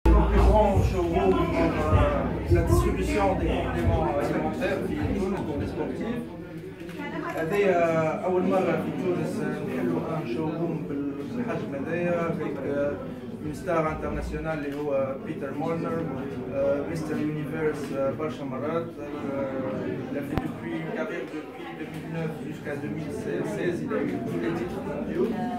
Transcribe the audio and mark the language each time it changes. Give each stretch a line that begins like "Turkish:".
French: grand showroom pour la distribution des compléments alimentaires
Arabic: في تونس
French: pour les sportifs.
Arabic: هذه أول مرة في تونس نحلوا ان شوروم بالحجم هذايا
French: avec une star internationale
Arabic: اللي هو بيتر مورنر مستر يونيفيرس برشا مرات.
French: Il a fait depuis une carrière depuis 2009 jusqu'à 2016, il a eu tous les titres mondiaux.